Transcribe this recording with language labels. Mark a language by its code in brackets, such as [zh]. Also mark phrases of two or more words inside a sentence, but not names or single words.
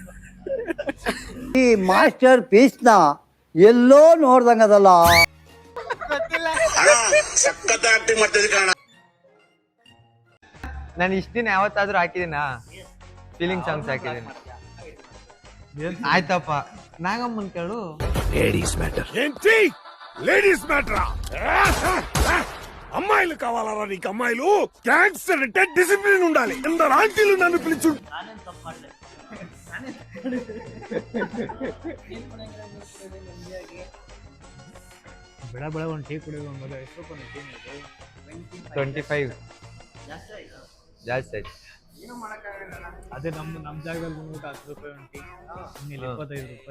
[kn] ಈ [en] master piece [kn] ನ ಎಲ್ಲೋ ನೋಡ್ದಂಗದಲ್ಲ. ನಾನು ಇಷ್ಟ ದಿನ ಯಾವತ್ತಾದ್ರೂ ಹಾಕಿದೀನ [en] feeling songs [kn] ಹಾಕಿದೀನಿ. ಆಯ್ತಪ್ಪ, ನಾಗಮ್ಮನ್ ಕೇಳು. [en] ladies matter [te] ఏంటి? లేడీస్ మ్యాటరా? అమ్మాయిలు కావాలరా నీకు? అమ్మాయిలు గ్యాంగ్స్టర్ అంటే డిసిప్లిన్ ఉండాలి. ఎందరు ఆంటీలు నన్ను పిలిచు. [kn] ಬೆಳ ಬೆಳ ಒಂದು ಟೀ ಕುಡಿಯೋದು ಮೊದಲು ಎಷ್ಟು ರೂಪಾಯಿ ಟೀ? 25 ಜಾಸ್ತಿ ಆಯ್ತು. ಅದೇ ನಮ್ಮ ಜಾಗದಲ್ಲಿ ಬಂದ್ಬಿಟ್ಟು 10 ರೂಪಾಯಿ ಒಂದು ಟೀ, ಇಲ್ಲಿ 25 ರೂಪಾಯಿ.